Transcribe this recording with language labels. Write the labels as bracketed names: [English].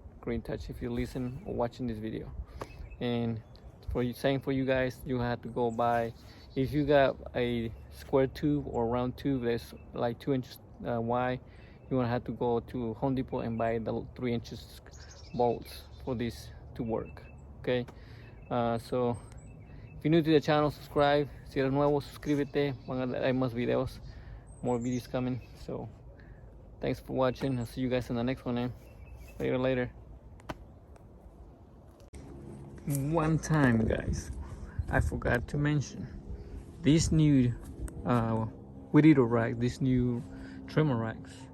[English] Green touch, if you listen or watching this video. And for you guys, you have to go by, if you got a square tube or round tube that's like 2 inches wide, you're gonna have to go to Home Depot and buy the 3 inches bolts for this to work. Okay, so if you're new to the channel, subscribe. [Spanish] Si eres nuevo, suscríbete. Hay más videos, [English] more videos coming. So thanks for watching. I'll see you guys in the next one. Later. One time, guys, I forgot to mention this new weed eater rack, this new trimmer racks.